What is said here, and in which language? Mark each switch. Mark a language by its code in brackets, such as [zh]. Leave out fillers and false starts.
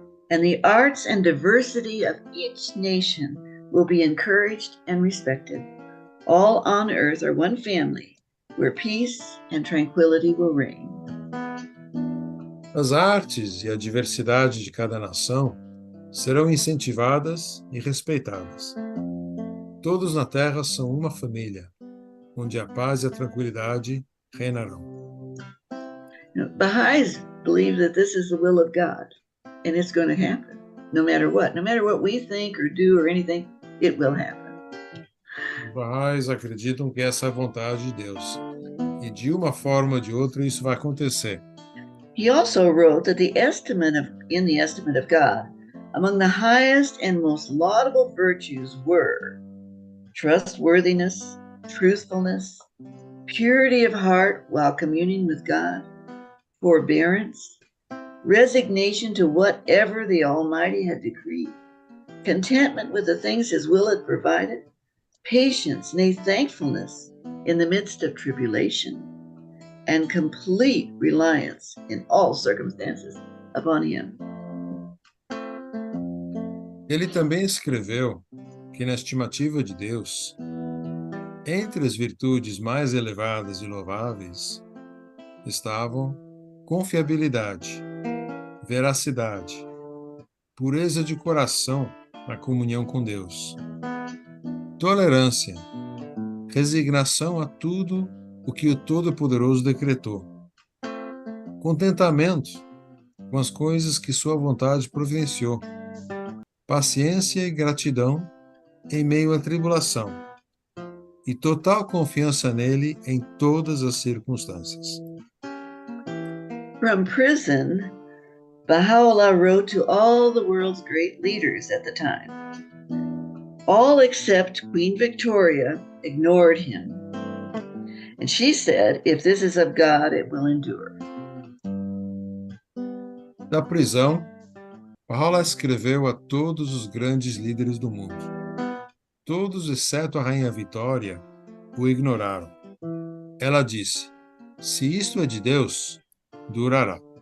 [en] And the arts and diversity of each nation will be encouraged and respected. All on earth are one family, where peace and tranquility will reign. [pt] As artes e a diversidade de cada nação serão incentivadas e respeitadas. Todos na Terra são uma família, onde a paz e a tranquilidade reinarão. [en] Baha'is believe that this is the will of God, and it's going to happen, no matter what. No matter what we think or do or anything, it will happen. [pt] Os Baha'is acreditam que essa é a vontade de Deus, e de uma forma ou de outra isso vai acontecer. [en] He also wrote that in the estimate of God, among the highest and most laudable virtues were trustworthiness, truthfulness, purity of heart while communing with God, forbearance, resignation to whatever the Almighty had decreed, contentment with the things His will had provided, patience, nay, thankfulness in the midst of tribulation, and complete reliance in all circumstances upon Him. [pt] Ele também escreveu que, na estimativa de Deus, entre as virtudes mais elevadas e louváveis estavam confiabilidade, veracidade, pureza de coração na comunhão com Deus, tolerância, resignação a tudo o que o Todo-Poderoso decretou, contentamento com as coisas que sua vontade providenciou, paciência e gratidão em meio à tribulação, e total confiança nele em todas as circunstâncias. [en] From prison, Baha'u'llah wrote to all the world's great leaders at the time. All except Queen Victoria ignored him. And she said, if this is of God, it will endure. [pt] Da prisão, Baha'u'llah escreveu a todos os grandes líderes do mundo. Todos, exceto a Rainha Vitória, o ignoraram. Ela disse, se isto é de Deus, durará.